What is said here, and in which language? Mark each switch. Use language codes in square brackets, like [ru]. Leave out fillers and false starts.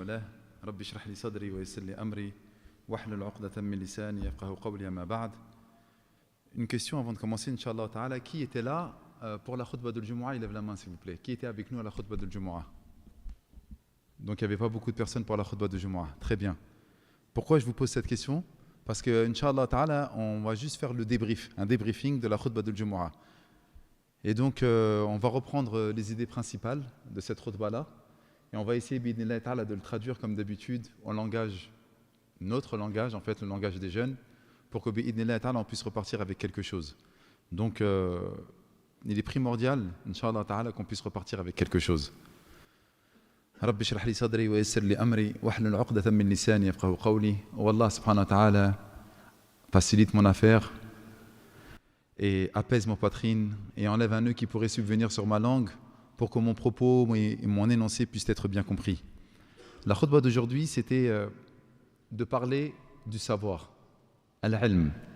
[ar] له رب اشرح لي صدري ويسر لي أمري واحلل عقدة من لساني يفقهوا قولي أما بعد. [fr] Une question avant de commencer, Inch'Allah Ta'ala. Qui était là pour la khutbah de Jumu'ah? Il lève la main s'il vous plaît. Qui était avec nous à la khutbah de Jumu'ah? Donc il n'y avait pas beaucoup de personnes pour la khutbah de Jumu'ah. Très bien. Pourquoi je vous pose cette question? Parce que Inch'Allah Ta'ala, on va juste faire le débrief, un débriefing de la khutbah de Jumu'ah. Et donc on va reprendre les idées principales de cette khutbah-là. Et on va essayer bi'idhnillah ta'ala de le traduire comme d'habitude en langage, notre langage, en fait le langage des jeunes, pour que bi'idhnillah ta'ala on puisse repartir avec quelque chose. Donc il est primordial, Inch'Allah ta'ala, qu'on puisse repartir avec quelque chose. [ar] رب اشرح لي صدري ويسر لي أمري واحلل عقدة من لساني يفقهوا قولي. [fr] Oh Allah subhanahu wa ta'ala, facilite mon affaire et apaise ma poitrine et enlève un nœud qui pourrait subvenir sur ma langue pour que mon propos et mon énoncé puissent être bien compris. La khutbah d'aujourd'hui, c'était de parler du savoir, al-ilm.